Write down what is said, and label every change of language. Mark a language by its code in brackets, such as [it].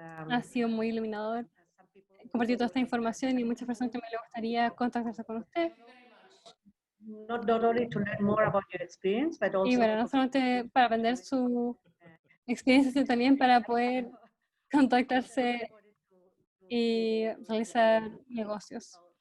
[es] Ha sido muy iluminador compartir toda esta información y muchas personas también les gustaría contactarse con usted. [en] Not only to learn more about your experience, but also [es] Y bueno, no solamente para aprender su experiencia, sino también para poder contactarse y realizar negocios.